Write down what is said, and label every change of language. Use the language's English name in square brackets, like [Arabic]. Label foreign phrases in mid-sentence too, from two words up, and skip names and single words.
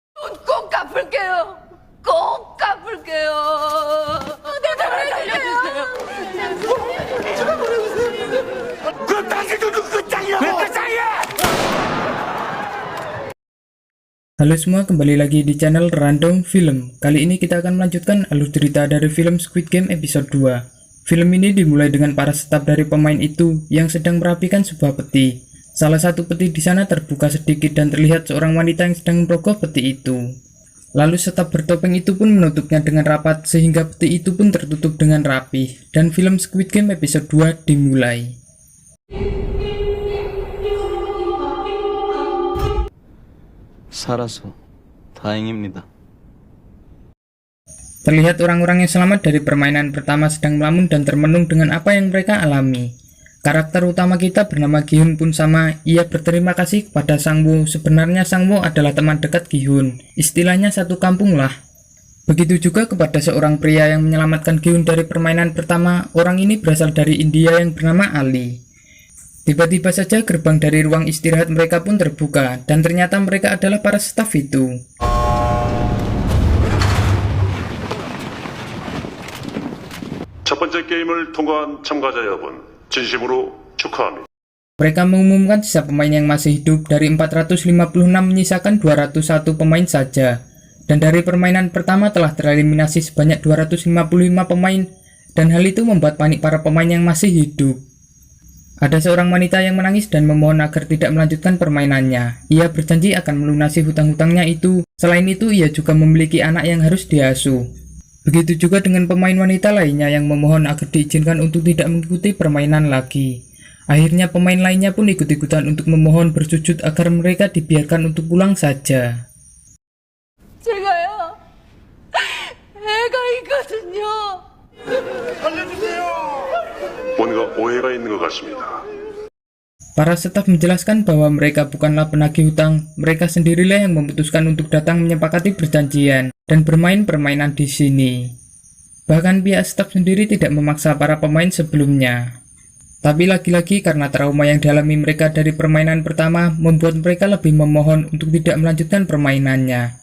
[Korean] 꼭 갚을게요. 꼭 갚을게요. 제발 보내주세요. 그 당신도 그 짱이라고! 그 짱이야! [Indonesian] Halo semua, kembali lagi di channel Random Film. Kali ini kita akan melanjutkan alur cerita dari film Squid Game episode 2. Film ini dimulai dengan para staf dari pemain itu yang sedang merapikan sebuah peti. Salah satu peti di sana terbuka sedikit dan terlihat seorang wanita yang sedang merogoh peti itu. Lalu staf bertopeng itu pun menutupnya dengan rapat sehingga peti itu pun tertutup dengan rapi. Dan film Squid Game episode 2 dimulai. [Korean] 살아서 다행입니다. [Indonesian] Terlihat orang-orang yang selamat dari permainan pertama sedang melamun dan termenung dengan apa yang mereka alami. Karakter utama kita bernama Gi-hun pun sama, ia berterima kasih kepada Sang Woo. Sebenarnya Sang Woo adalah teman dekat Gi-hun, istilahnya satu kampung lah. Begitu juga kepada seorang pria yang menyelamatkan Gi-hun dari permainan pertama. Orang ini berasal dari India yang bernama Ali. Tiba-tiba saja gerbang dari ruang istirahat mereka pun terbuka, dan ternyata mereka adalah para staf itu. [Korean] 첫 번째 게임을 통과한 참가자 여러분, 진심으로 축하합니다. [Indonesian] Mereka mengumumkan sisa pemain yang masih hidup dari 456 menyisakan 201 pemain saja. Dan dari permainan pertama telah tereliminasi sebanyak 255 pemain, dan hal itu membuat panik para pemain yang masih hidup. Ada seorang wanita yang menangis dan memohon agar tidak melanjutkan permainannya. Ia berjanji akan melunasi hutang-hutangnya itu. Selain itu, ia juga memiliki anak yang harus diasuh. Begitu juga dengan pemain wanita lainnya yang memohon agar diizinkan untuk tidak mengikuti permainan lagi. Akhirnya pemain lainnya pun ikut-ikutan untuk memohon bersujud agar mereka dibiarkan untuk pulang saja. [Korean] 제가요. 애가 있거든요. 살려주세요! 뭔가 오해가 있는 것 같습니다. [Indonesian] Para staf menjelaskan bahwa mereka bukanlah penagih hutang, mereka sendirilah yang memutuskan untuk datang menyepakati perjanjian dan bermain permainan di sini. Bahkan pihak staf sendiri tidak memaksa para pemain sebelumnya. Tapi lagi-lagi karena trauma yang dialami mereka dari permainan pertama membuat mereka lebih memohon untuk tidak melanjutkan permainannya.